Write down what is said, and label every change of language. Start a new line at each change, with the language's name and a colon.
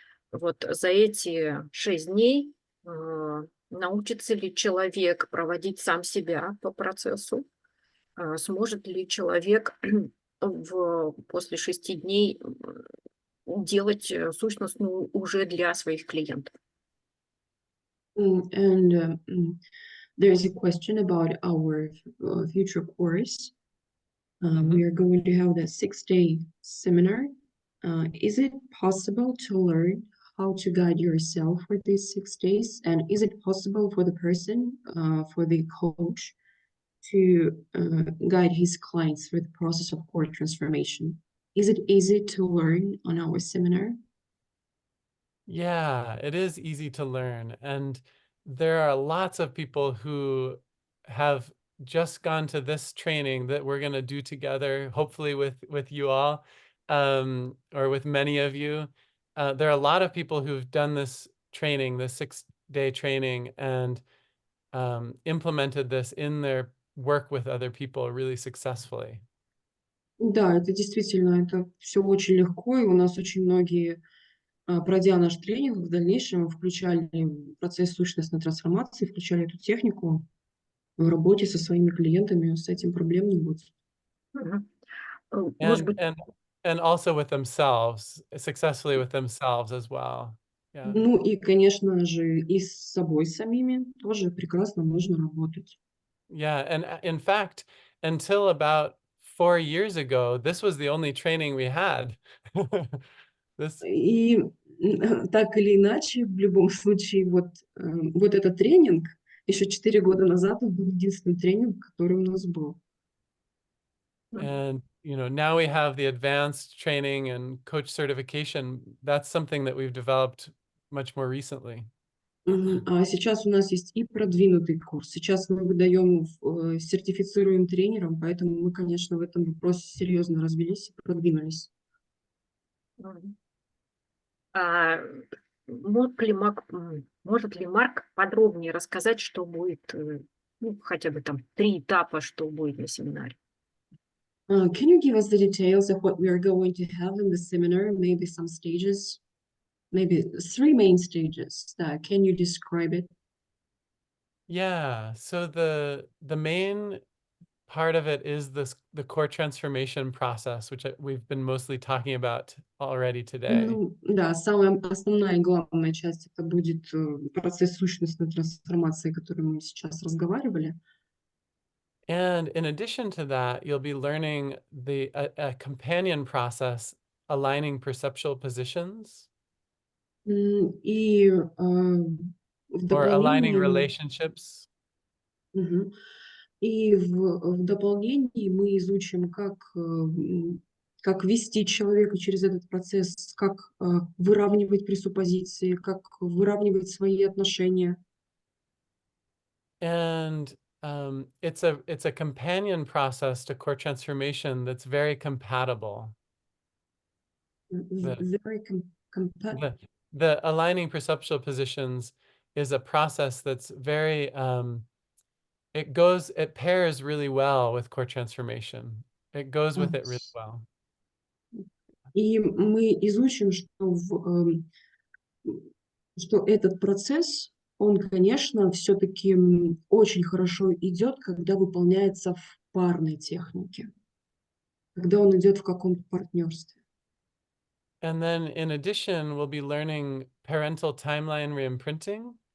Russian: Вот за эти 6 дней научится ли человек проводить сам себя по процессу? Сможет ли человек после 6 дней делать сущностную уже для своих клиентов?
English: There is a question about our future course. We are going to have the 6-day seminar. Is it possible to learn how to guide yourself for these 6 days? And is it possible for the person, for the coach, to guide his clients through the process of core transformation? Is it easy to learn on our seminar? Yeah, it is easy to learn. And there are lots of people who have just gone to this training that we're going to do together, hopefully with you all, or with many of you. There are a lot of people who've done this training, this 6-day training, and implemented this in their work with other people really successfully.
Russian: Да, это действительно, это все очень легко, и у нас очень многие, пройдя наш тренинг, в дальнейшем включали процесс сущностной трансформации, включали эту технику в работе со своими клиентами, с этим проблем не будет. Мгм. Может быть,
English: And also with themselves, successfully with themselves as well. Yeah.
Russian: Ну и, конечно же, и с собой самими тоже прекрасно можно работать.
English: Yeah, and in fact, until about 4 years ago, this was the only training we had. This,
Russian: И так или иначе, в любом случае, вот этот тренинг еще 4 года назад он был единственный тренинг, который у нас был.
English: and now we have the advanced training and coach certification. That's something that we've developed much more recently.
Russian: А сейчас у нас есть и продвинутый курс. Сейчас мы выдаем, сертифицируем тренером, поэтому мы, конечно, в этом вопросе серьезно развились и продвинулись. Мгм. А, может ли Марк подробнее рассказать, что будет, хотя бы там 3 этапа, что будет на семинаре?
English: Can you give us the details of what we are going to have in the seminar? Maybe some stages, maybe 3 main stages. Can you describe it? Yeah, so the main part of it is the core transformation process, which we've been mostly talking about already today.
Russian: Ну да, самая основная и главная часть это будет процесс сущностной трансформации, о котором мы сейчас разговаривали.
English: And in addition to that, you'll be learning a companion process aligning perceptual positions
Russian: И в
English: or aligning
Russian: дополнение
English: relationships.
Russian: Мгм. И в дополнении мы изучим, как как вести человека через этот процесс, как выравнивать пресуппозиции, как выравнивать свои отношения.
English: And it's a companion process to core transformation that's very compatible. The, Very the aligning perceptual positions is a process that's very it pairs really well with core transformation. It goes with it really well.
Russian: И мы изучим, что этот процесс, он, конечно, все-таки очень хорошо идет, когда выполняется в парной технике, когда он идет в каком-то партнерстве.
English: And then in addition, we'll be learning parental timeline reimprinting.